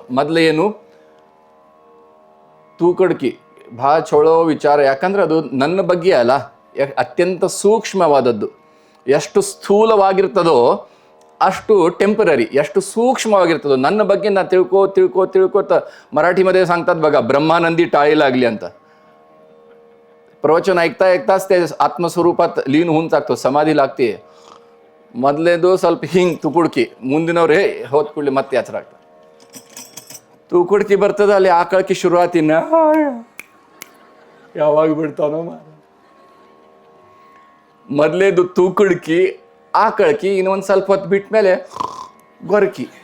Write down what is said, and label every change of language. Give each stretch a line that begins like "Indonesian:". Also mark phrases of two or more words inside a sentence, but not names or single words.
Kannada: ಮೊದಲೇನು, ತೂಕಡ್ಕಿ, ಭಾಳ ಚೊಳೋ ವಿಚಾರ. ಯಾಕಂದ್ರೆ ಅದು ನನ್ನ ಬಗ್ಗೆ ಅಲ್ಲ, ಅತ್ಯಂತ ಸೂಕ್ಷ್ಮವಾದದ್ದು. ಎಷ್ಟು ಸ್ಥೂಲವಾಗಿರ್ತದೋ ಅಷ್ಟು ಟೆಂಪರರಿ. ಎಷ್ಟು ಸೂಕ್ಷ್ಮವಾಗಿರ್ತದೋ ನನ್ನ ಬಗ್ಗೆ ನಾ ತಿಳ್ಕೋತ ಮರಾಠಿ
Marathi: मध्ये सांगतात बघा, ब्रह्मानंदी टाळी लागली
Kannada: ಅಂತ.
Marathi: प्रवचन ऐकताच ते आत्मस्वरूपात लीन होऊन टाकतो, समाधी लागते.
Kannada: ಮೊದಲೇದು ಸ್ವಲ್ಪ ಹಿಂಗೆ ತುಕುಡ್ಕಿ, ಮುಂದಿನವ್ರು ಹೋದ ಕೂಡಲೇ ಮತ್ತೆ ಯಾತ್ರಾಗ್ತದೆ. ತೂಕುಡ್ಕಿ ಬರ್ತದೆ, ಅಲ್ಲಿ ಆಕಳಕಿ ಶುರುವಾತಿನ ಯಾವಾಗ ಬಿಡ್ತಾನೋ. ಮೊದಲೇದು ತೂಕುಡ್ಕಿ, ಆಕಳಕಿ, ಇನ್ನೊಂದು ಸ್ವಲ್ಪ ಹೊತ್ತು ಬಿಟ್ಟ ಮೇಲೆ ಗೊರಕಿ.